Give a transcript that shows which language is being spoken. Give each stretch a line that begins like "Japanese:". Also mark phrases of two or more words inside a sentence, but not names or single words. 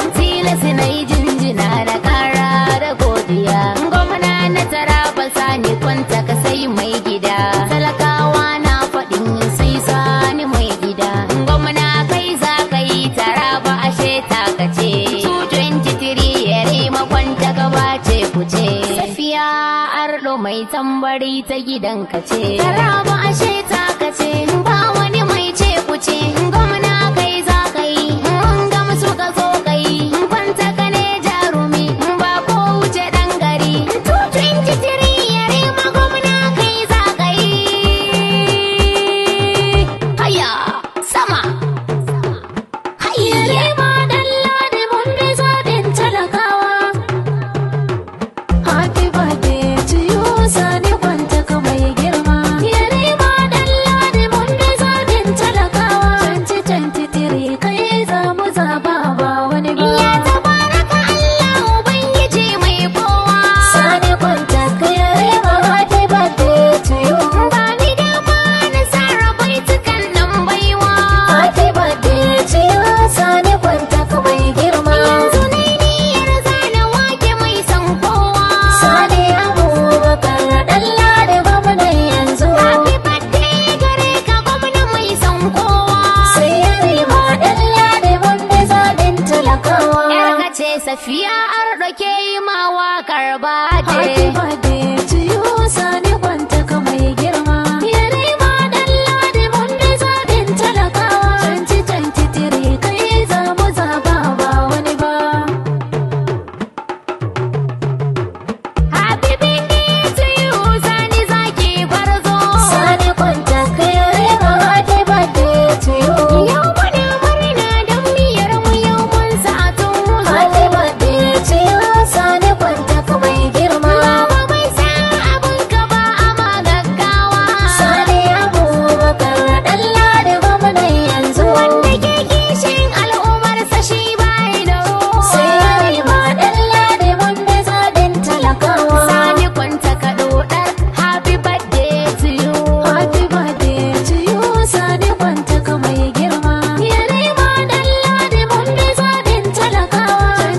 Hausa: Tilas na yi jinjina na ƙara da godiya. Gwamna na Taraba Sani Kwanta ka sai mai gida. Talakawa na faɗin sai Sani mai gida. Gwamna kai za ka yi Taraba ashe ta ka ce. Two twenty-three ya rima Kwanta ka bace ku ce. Safiya Ardo mai tambari ta gidan ka ce. Taraba ashe ta ka ce. Ba wani mai ce ku ce. Gwamna kai za ka yi. Mun gamsu ka zo ka yi. Kwanta ka ne jarumi. Ba ko wuce ɗan gari. Two twenty-three ya rima gwamna kai za ka yi. Haya, sama. Haya. Ya rima Ɗanladi mun bi zaɓin talakawa.
English: Happy birthday to you,
Hausa: Sani Kwanta ka mai girma. Ya rima Ɗanladi mun bi zaɓin talakawa. Twenty twenty-three kai za mu zaɓa ba wani ba. Ya tabaraka Allah Ubangiji mai kowa. Sani Kwanta ka ya rima
English: happy birthday to you.
Hausa: Ba ni dama na sarra baitukan nan baiwa.
English: Happy birthday to you,
Hausa: Sani Kwanta ka mai girma. Yanzu na yi niyyar zana wake mai son kowa. Sani Abubakar Ɗanladi gwamnan yanzu.
English: Happy birthday
Hausa: gare ka gwamna mai son kowa. Sai ya rima Ɗanladi mun bi zaɓin talakawa. Yar ka ce Safiya Ardo ke yi ma waƙar birthday.
English: Happy birthday to you,
Hausa: Sani Kwanta ka mai girma. Ya rima Ɗanladi mun bi zaɓin talakawa. Twenty twenty-three kai za mu zaɓa ba wani ba.
English: Happy birthday to you,
Hausa: Sani Zaki Gwarzo. Sani Kwanta ka ya rima
English: happy birthday to you.
Hausa: Yau muna murna don miyar mu yau mun sa tun.
English: Happy birthday to you,
Hausa: Sani Kwanta ka mai girma. Baba bai sa abin ka ba a ma gaggawa. Sani Abubakar Ɗanladi gwamnan yanzu. Wanda ke kishin al'ummarsa shi bai da ruwa. Sai ya rima Ɗanladi mun bi zaɓin talakawa. Sani Kwanta ka ɗoɗar.
English: Happy birthday to you. Happy birthday to you,
Hausa: Sani Kwanta ka mai girma. Ya rima Ɗanladi mun bi zaɓin talakawa.